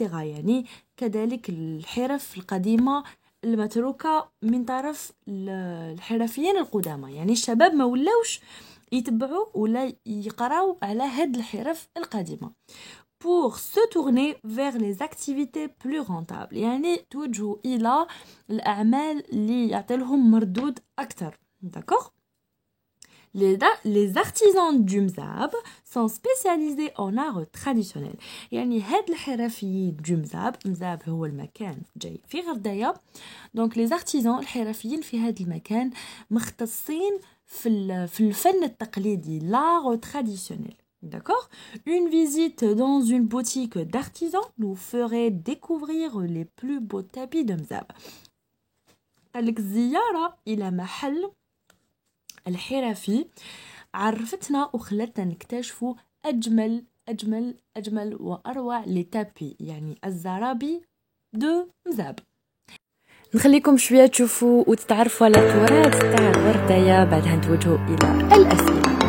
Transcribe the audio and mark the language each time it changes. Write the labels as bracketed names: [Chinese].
[Arabic] يعني كذلك الحرف القديمة المتروكة من طرف الحرفيين القدامى. يعني الشباب ما ولاوش يتبعوا ولا يقراو على هاد الحرف القديمة. [French] Pour se tourner vers les activités plus rentables [Arabic] يعني توجهوا إلى الأعمال اللي يعطيلهم مردود أكثر. [French] D'accord? Les artisans du Mzab sont spécialisés en art traditionnel. [Arabic] يعني هاد الحرفيين du مزاب هو المكان جاي في غردايا. [French] Donc les artisans [Arabic] الحرفيين في هاد المكان مختصين في الفن التقليدي [French] l'art traditionnel. D'accord? Une visite dans une boutique d'artisans nous ferait découvrir les plus beaux tapis de Mzab. [Arabic] قالك الزيارة إلى محل الحرفي عرفتنا وخلتنا نكتشفوا أجمل وأروع لتابي يعني الزرابي دو مزاب. نخليكم شوية تشوفوا وتتعرفوا على التراث تاع غردايا بعدها نتوجهوا إلى الأسئلة.